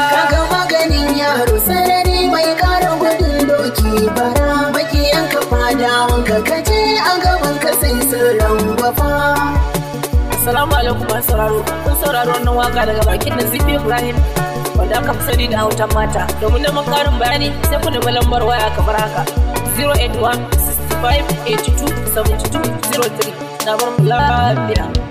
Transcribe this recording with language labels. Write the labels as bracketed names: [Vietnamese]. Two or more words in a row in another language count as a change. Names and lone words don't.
[Hausa] Kaga maganin yaro sarari mai ƙara gudun doki bara. Makiyan ka fadawan ka kaje a gaban ka sai sun rangwafa. Assalamu alaikum masu sauraro. Kun saurari wannan waka daga bakin Nazifi Ibrahim wanda aka fi sani da Autan Mata. Domin neman ƙarin bayani sai ku nemi lambar waya kamar haka. Zero eight one sixty five eighty two seventy two zero three. Na bar mu lafiya.